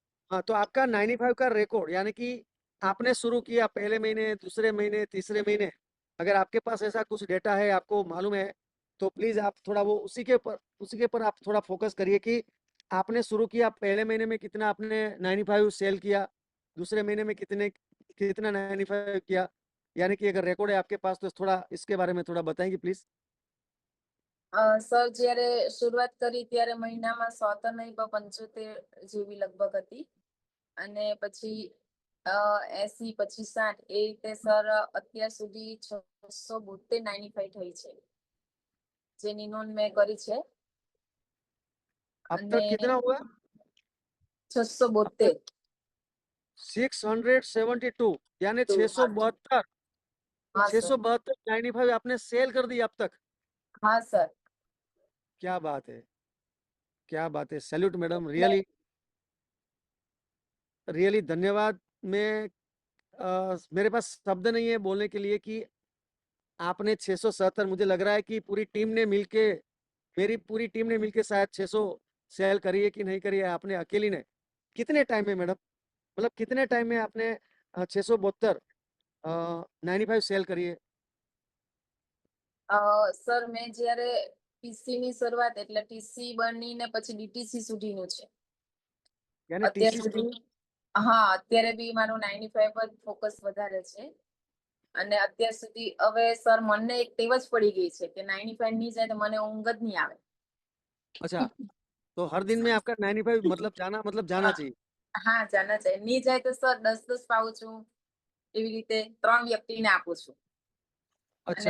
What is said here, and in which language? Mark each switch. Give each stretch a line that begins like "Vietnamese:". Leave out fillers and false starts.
Hindi: हाँ, तो आपका 95 का रिकॉर्ड यानी कि आपने शुरू किया पहले महीने, दूसरे महीने, तीसरे महीने, अगर आपके पास ऐसा कुछ डेटा है, आपको मालूम है, तो प्लीज आप थोड़ा वो उसी के ऊपर आप थोड़ा फोकस करिए कि आपने शुरू किया पहले महीने में कितना आपने 95 सेल किया, दूसरे महीने में कितना 95 किया, यानी कि अगर रिकॉर्ड है आपके पास तो थोड़ा इसके बारे में थोड़ा बताएंगे प्लीज।
Gujarati: સર જ્યારે શરૂઆત કરી ત્યારે મહિનામાં 100 તો નહીં પણ 75 જેવી લગભગ હતી અને પછી 80 પછી 60 એ રીતે સર અત્યાર સુધી 672 95 થઈ છે જેની નોંધ મેં કરી છે
Hindi: अब
Gujarati: અને
Hindi: तक कितना हुआ? अब 672 तक 672 यानी तो 672 हाँ सर 672 95 आपने सेल कर दी अब तक। हाँ सर क्या बात है, क्या बात है, सैल्यूट मैडम,
Gujarati: એટલે
Hindi: रियली रियली धन्यवाद। मैं मेरे पास शब्द नहीं है बोलने के लिए कि आपने 677, मुझे लग रहा है कि पूरी टीम ने मिलके, मेरी पूरी टीम ने मिलके शायद 600 सेल करी है कि नहीं करी है, आपने अकेली ने कितने टाइम में मैडम, मतलब कितने टाइम में आपने 672 95 सेल करी है?
Gujarati: સર મેં જ્યારે ટીસી ની શરૂઆત એટલે ટીસી બનીને પછી ડીટીસી સુધીનું છે
Hindi: यानी
Gujarati: અત્યાર
Hindi: टीसी
Gujarati: સુધી હા અત્યારે બી મારું 95 પર ફોકસ વધારે છે અને અત્યાર સુધી હવે સર મને એક ટેવ જ પડી ગઈ છે કે 95 નહીં જાય તો મને ઊંઘ જ નહીં આવે
Hindi: अच्छा, तो हर दिन में आपका 95 मतलब जाना चाहिए।
Gujarati: હા જાના જાય નહીં જાય તો સર 10 પાઉં છું એવી રીતે 3 વ્યક્તિને આપું છું અને